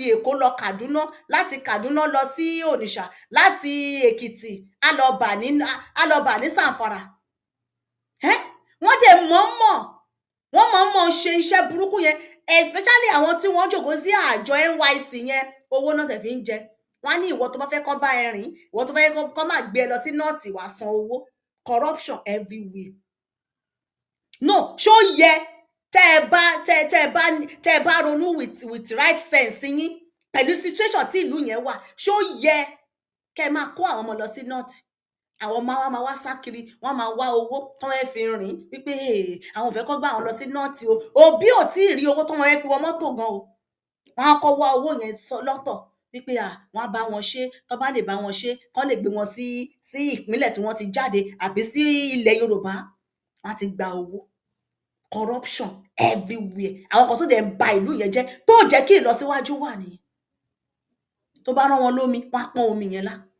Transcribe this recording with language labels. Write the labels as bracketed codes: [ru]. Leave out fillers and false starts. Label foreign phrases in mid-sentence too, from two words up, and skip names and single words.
[yo] Èkó lọ Kaduna láti Kaduna lọ sí Onitsha láti Èkìtì á lọ bà ní Sàǹfàrà wọ́n dẹ̀ mọ̀ọ́mọ̀ ṣe iṣẹ́ burúkú yẹn especially àwọn tí wọ́n jókòó sí àjọ NYSC yẹn owó náà tẹ̀ fi ń jẹ wọ́n á ní ìwọ tó bá fẹ́ kán bá ẹ rìn ìwọ tó fẹ́ kán máa gbé ẹ lọ sí nọ́ọ̀tì wàá san owó [en] corruption everywhere [yo] no ṣó yẹ tẹ́ ẹ bá ronú [en] with right sense [yo] yín pẹ̀lú situation tí ìlú yẹn wà ṣó yẹ kẹ́ ẹ máa kó àwọn ọmọ lọ sí nọ́ọ̀tì àwọn ọmọ wa máa wá sákiri wọ́n máa wá owó tán ẹ fi rìn wípé àwọn fẹ́ kó gbà wọn lọ sí nọ́ọ̀tì o òbí ò tí ì rí owó tán ẹ fi wọ mọ́tò gan o wọ́n á kọ́ wá owó yẹn lọ́tọ̀ wípé wọ́n á bá wọn ṣe tó bá lè bá wọn ṣe kán lè gbé wọn sí ìpínlẹ̀ tí wọ́n ti jáde àbí sí ilẹ̀ Yorùbá wọ́n á ti gba owó [en] corruption everywhere [yo] àwọn kan tó dẹ̀ ń ba ìlú yẹn jẹ́ tó jẹ́ kí ìlọsíwájú wà nìyẹn tó bá rán wọn lómi wọ́n á pọ́n omi yẹn lá